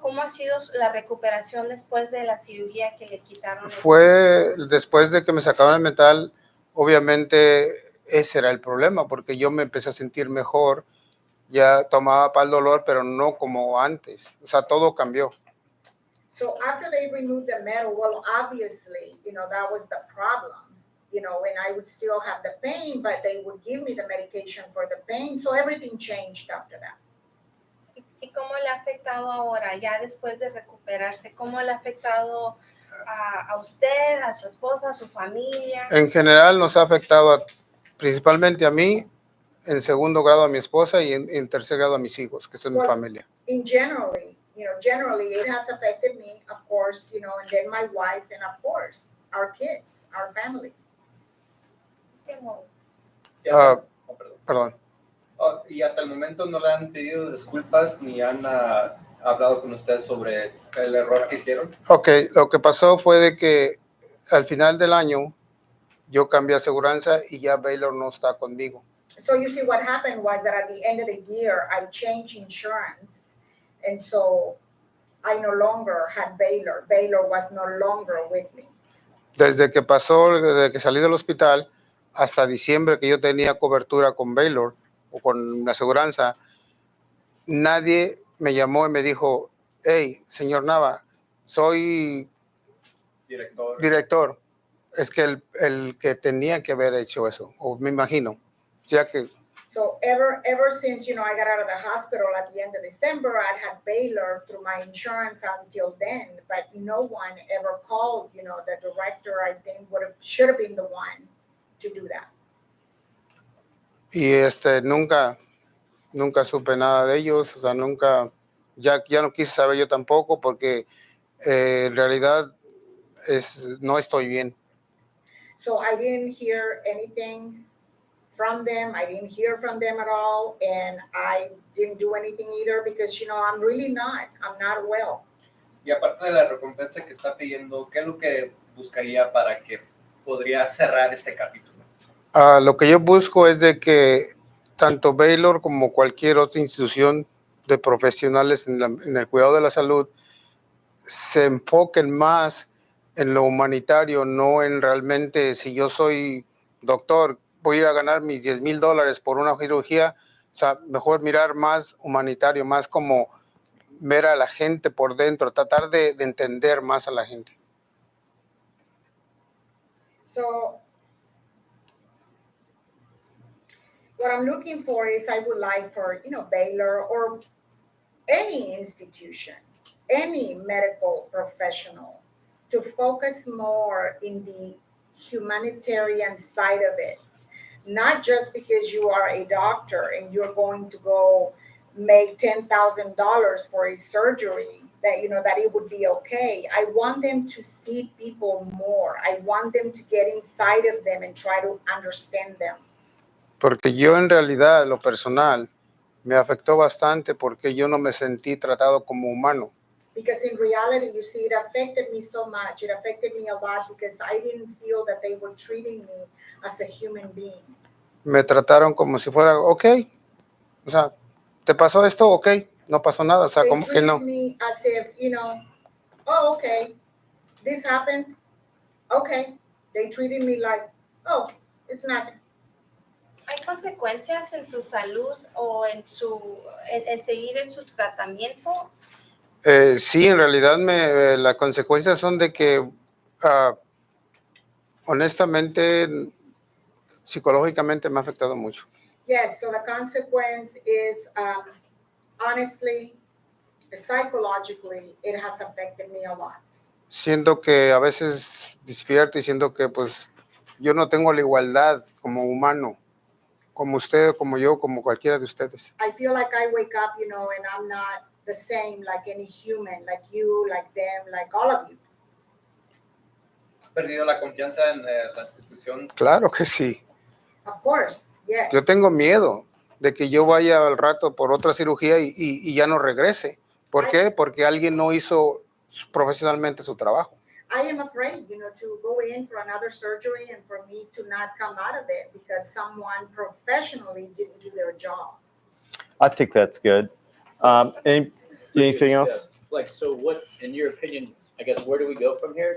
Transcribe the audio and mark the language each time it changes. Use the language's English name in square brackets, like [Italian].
[Spanish] ¿Cómo ha sido la recuperación después de la cirugía que le quitaron? Fue después de que me sacaron el metal, obviamente ese era el problema, porque yo me empecé a sentir mejor, ya tomaba para el dolor, pero no como antes, o sea, todo cambió. [English] So after they removed the metal, well, obviously, that was the problem. And I would still have the pain, but they would give me the medication for the pain. So everything changed after that. [Spanish] ¿Y cómo le ha afectado ahora, ya después de recuperarse? ¿Cómo le ha afectado a usted, a su esposa, a su familia? En general nos ha afectado principalmente a mí, en segundo grado a mi esposa y en tercer grado a mis hijos, que son mi familia. [English] Generally it has affected me, of course, and then my wife, and of course, our kids, our family. [Spanish] Perdón. Y hasta el momento no le han pedido disculpas ni han hablado con usted sobre el error que hicieron. Ok, lo que pasó fue de que al final del año yo cambié aseguranza y ya Baylor no está conmigo. [English] So you see, what happened was that at the end of the year, I changed insurance, and so I no longer had Baylor. Baylor was no longer with me. [Spanish] Desde que salí del hospital hasta diciembre que yo tenía cobertura con Baylor o con la aseguranza, nadie me llamó y me dijo, hey, señor Nava, soy director. Es que el que tenía que haber hecho eso, o me imagino, ya que... [English] So ever since, I got out of the hospital at the end of December, I had Baylor through my insurance until then, but no one ever called, the director, I think should have been the one to do that. [Spanish] Y nunca supe nada de ellos, o sea, ya no quise saber yo tampoco porque en realidad no estoy bien. [English] So I didn't hear anything from them. I didn't hear from them at all, and I didn't do anything either because, I'm really not. I'm not well. [Spanish] Y aparte de la recompensa que está pidiendo, ¿qué es lo que buscaría para que podría cerrar este capítulo? Lo que yo busco es de que tanto Baylor como cualquier otra institución de profesionales en el cuidado de la salud se enfoquen más en lo humanitario, no en realmente si yo soy doctor, voy a ir a ganar mis $10,000 por una cirugía. O sea, mejor mirar más humanitario, más como ver a la gente por dentro, tratar de entender más a la gente. [English] So what I'm looking for is I would like for, Baylor or any institution, any medical professional to focus more in the humanitarian side of it. Not just because you are a doctor and you're going to go make $10,000 for a surgery that, that it would be okay. I want them to see people more. I want them to get inside of them and try to understand them. [Spanish] Porque yo en realidad, lo personal, me afectó bastante porque yo no me sentí tratado como humano. [English] Because in reality, you see, it affected me so much. It affected me a lot because I didn't feel that they were treating me as a human being. [Spanish] Me trataron como si fuera, ok, o sea, ¿te pasó esto? Ok, no pasó nada, o sea, [English] They [Spanish] como que no. [English] treated me as if, oh, okay, this happened. Okay. They treated me like, oh, it's nothing. [Spanish] ¿Hay consecuencias en su salud o en seguir en su tratamiento? Sí, en realidad las consecuencias son de que, honestamente, psicológicamente me ha afectado mucho. [English] Yes, so the consequence is, honestly, psychologically, it has affected me a lot. [Spanish] Siento que a veces despierto y siento que pues yo no tengo la igualdad como humano, como usted, como yo, como cualquiera de ustedes. [English] I feel like I wake up, and I'm not the same like any human, like you, like them, like all of you. [Spanish] ¿Has perdido la confianza en la institución? Claro que sí. [English] Of course, yes. [Spanish] Yo tengo miedo de que yo vaya al rato por otra cirugía y ya no regrese. ¿Por qué? Porque alguien no hizo profesionalmente su trabajo. [English] I am afraid, to go in for another surgery and for me to not come out of it because someone professionally didn't do their job. I think that's good. Anything else? Like, so what, in your opinion, I guess, where do we go from here?